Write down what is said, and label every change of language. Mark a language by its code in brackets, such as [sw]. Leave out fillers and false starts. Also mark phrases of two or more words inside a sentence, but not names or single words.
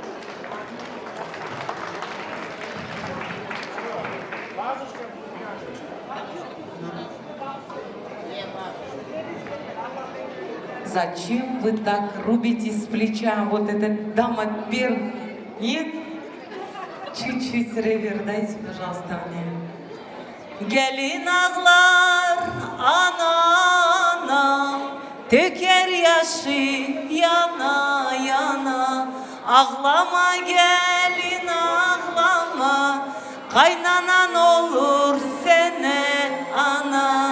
[ru] Зачем вы так рубите с плеча вот этот дамопер? Нет? Чуть-чуть ревер дайте, пожалуйста, мне. [az] Gelin ağlar ana ana, töker yaşı yana yana. Ağlama gelin ağlama, kaynanan olur sene ana.